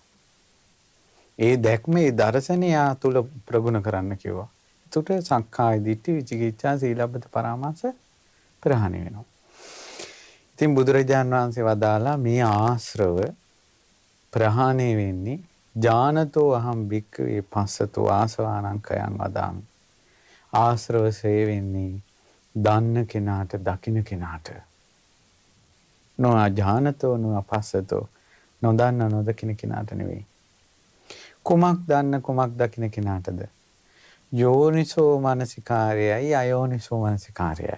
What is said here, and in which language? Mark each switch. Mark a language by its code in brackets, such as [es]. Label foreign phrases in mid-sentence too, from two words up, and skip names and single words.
[si] ඒ දැක්මේ දර්ශනය තුල ප්‍රගුණ කරන්න කිව්වා. එතකොට [pi] සක්කාය දිට්ඨි, විචිකිච්ඡා, සීලබ්බත පරාමාස [si] ප්‍රහාණය වෙනවා. ඉතින් බුදුරජාණන් වහන්සේ වදාලා මේ ආශ්‍රව ප්‍රහාණය වෙන්නේ [pi] ඥානතෝ අහම් භික්ඛවේ පස්සතෝ ආසවානං කයං වදාමි. [si] ආශ්‍රව සේ වෙන්නේ දන්න කෙනාට, දකින්න කෙනාට. [pi] නොඅජානතෝ නොඅපස්සතෝ, [si] නොදන්න නොදකින්න කෙනාට නෙවෙයි. කුමක් දන්න කුමක් දකින්න කෙනාටද? යෝනිසෝ මනසිකාරයයි අයෝනිසෝ මනසිකාරයයි.